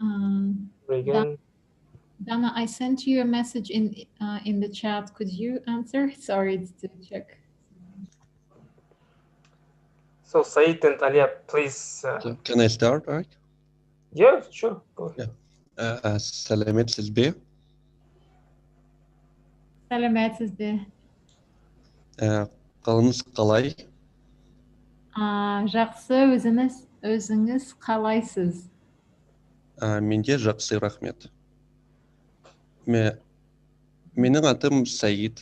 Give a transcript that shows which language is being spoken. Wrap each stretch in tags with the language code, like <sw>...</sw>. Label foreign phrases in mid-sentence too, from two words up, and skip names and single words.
<en>Regan. Dana, I sent you a message in the chat. Could you answer? Sorry to check. So Said and Alia, please. So can I start, right? Yeah, sure. Go ahead.</en> <kk>Сәлеметсіз бе? Сәлеметсіз бе? Қалыңыз қалай? Жақсы, өзіңіз қалайсыз? Менде жақсы, рахмет. Менің атым Саид.</kk>